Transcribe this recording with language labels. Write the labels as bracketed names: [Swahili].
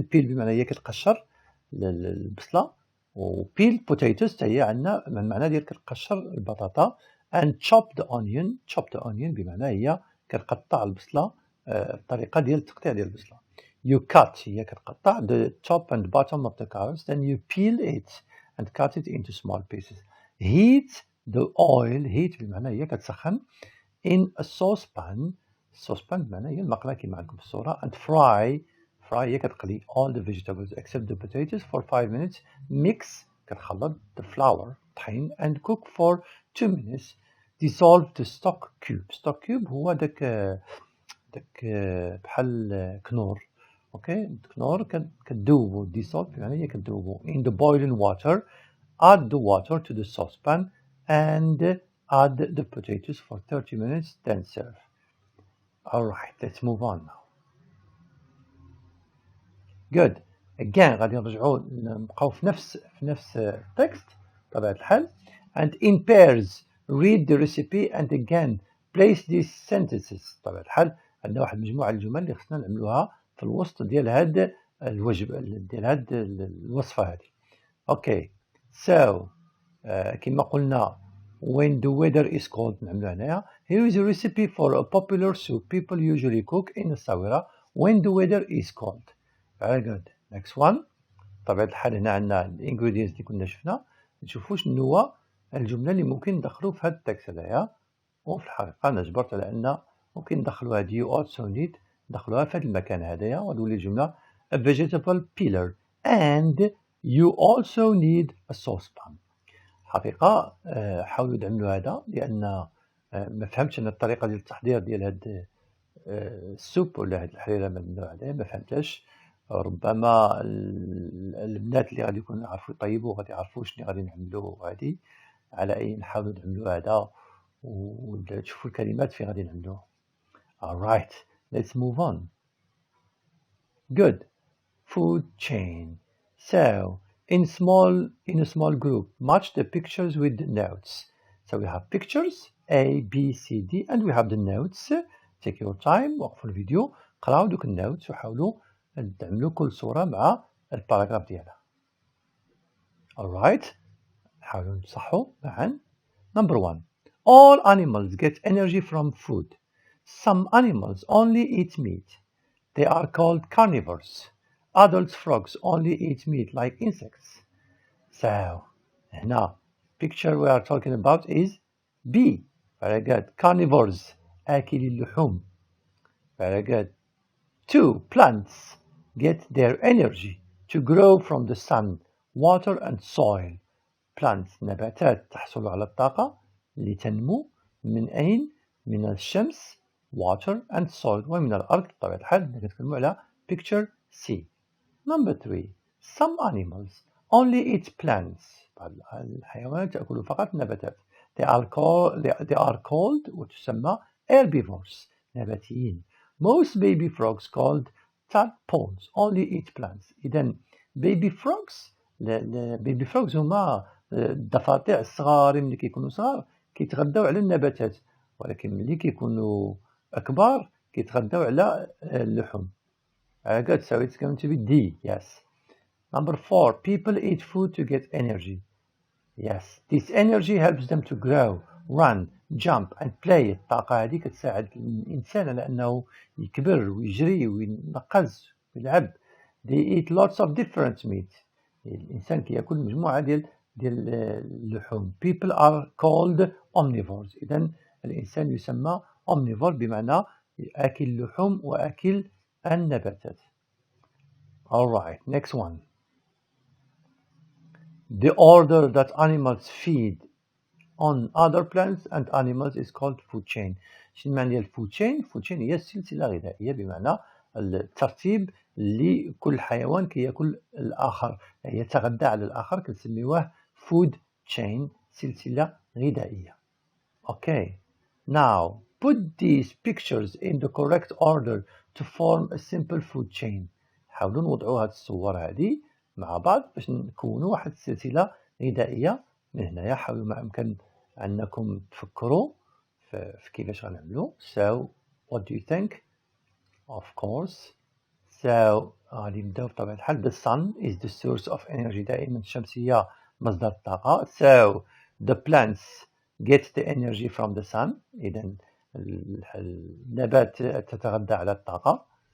[Arabic] peel بمعنى هي كتقشر البصلة و [English] peel potatoes [Arabic] حتى هي عندنا من معنى ديال كتقشر البطاطا [English] and chop the onion [Arabic] بمعنى هي كتقطع البصلة الطريقة ديال التقطيع ديال البصلة. [English] you cut [Arabic] هي كتقطع [English] the top and bottom of the carrots, then you peel it and cut it into small pieces. heat the oil, heat [Arabic] بمعنى هي كتسخن [English] in a saucepan [Arabic] بمعنى هي المقلاة كما عندكم في الصورة. [English] and fry [Arabic] هي كتقلي [English] all the vegetables except the potatoes for 5 minutes. mix [Arabic] كتخلط [English] the flour طحين and cook for 2 minutes. dissolve the stock cube [Arabic] هو داك داك بحال كنور. اوكي كنور كتذوبو dissolve يعني هي كتذوبو [English] in the boiling water. Add the water to the saucepan and add the potatoes for 30 minutes then serve. Alright, let's move on now. Good. Again [Arabic] غادي نرجعو نبقاو في نفس التكست بطبيعة الحال. [English] And in pairs read the recipe and again place these sentences. [Arabic] بطبيعة الحال عندنا واحد مجموعة الجمل اللي خصنا نعملوها في الوسط ديال هاد الوجبة ديال هاد الوصفة هادي. اوكي [English] so [Arabic] كما قلنا [English] when the weather is cold [Arabic] نعملو هنايا. [English] Here is a recipe for a popular soup people usually cook in الصاورة when the weather is cold. Very good. Next one. [Arabic] بطبيعة الحال هنا عندنا الانجريدينتس اللي كنا شفنا. نشوفو شنو هو الجملة اللي ممكن ندخلو في هاد التكست هدايا. وفي الحقيقة أنا جبرت على أن ممكن ندخلو هاد [English] you also need [Arabic] ندخلوها في هاد المكان هدايا وتولي الجملة [English] a vegetable peeler and you also need a saucepan. [Arabic] حقيقة حاولوا تعملوا هذا لأن ما فهمتش أنا الطريقة ديال التحضير ديال هاد السوب ولا هاد الحريرة من النوع هذا ما فهمتهاش. ربما البنات اللي غادي يكونوا يعرفوا يطيبوا غادي يعرفوا شنو غادي نعملوا هادي. على أي نحاولوا نعملوا هذا وتشوفوا الكلمات فين غادي نعملوه. [English] Alright, let's move on. Good. Food chain. So in a small group, match the pictures with the notes. So we have pictures A, B, C, D, and we have the notes. Take your time, [Arabic] وقفوا الفيديو، قراو دوك النوتس وحاولوا تعملوا كل صورة مع الباراجراف ديالها. Alright, نحاولوا نصحوا معا. [English] Number 1. All animals get energy from food. Some animals only eat meat. They are called carnivores. Adult frogs only eat meat like insects. So, [Arabic] هنا [English] picture we are talking about is B. Very good. Carnivores. [Arabic] آكلي اللحوم. [English] Very good. 2. Plants get their energy to grow from the sun, water and soil. [Arabic] Plants نباتات تحصل على الطاقة لتنمو من أين؟ من الشمس [English] water and soil [Arabic] ومن الأرض بطبيعة الحال نتكلم على picture C. [English] Number 3. Some animals only eat plants. [Arabic] الحيوانات تأكل فقط نباتات. [English] They are called [Arabic] وتسمى [English] herbivores [Arabic] نباتيين. [English] Most baby frogs called tadpoles only eat plants. [Arabic] إذن [English] baby frogs [Arabic] هما الضفادع الصغار ملي كيكونوا صغار كيتغذاو على النباتات ولكن ملي كيكونوا أكبر كيتغذاو على اللحوم. [English] Good, so it's going to be D, yes. Number 4. People eat food to get energy. Yes, this energy helps them to grow, run, jump and play. [Arabic] الطاقة هذه كتساعد الإنسان على أنه يكبر ويجري وينقز ويلعب. [English] They eat lots of different meat. [Arabic] الإنسان كيأكل مجموعة ديال اللحوم. [English] People are called omnivores. [Arabic] إذن الإنسان يسمى [English] omnivore [Arabic] بمعنى آكل اللحوم وآكل النباتات. [English] Alright, next one. The order that animals feed on other plants and animals is called food chain. [Arabic] شنو معنى الفود chain؟ [English] food chain [Arabic] هي السلسلة الغذائية بمعنى الترتيب اللي كل حيوان كياكل الآخر يتغذى على الآخر كنسميوه food chain سلسلة غذائية. [English] Okay, now put these pictures in the correct order to form a simple food chain. [Arabic] حاولوا نوضعوا هاد الصور هذه مع بعض باش نكونوا واحد السلسلة غذائية من هنايا. حاولوا ما أمكن أنكم تفكروا في كيفاش غنعملوا. [English] So what do you think? Of course. So [Arabic] غادي نبداو بطبيعة الحال. [English] The sun is the source of energy. [Arabic] دائما الشمس هي مصدر الطاقة. [English] So the plants get the energy from the sun. [Arabic] إذن النبات تتغذى على الطاقة.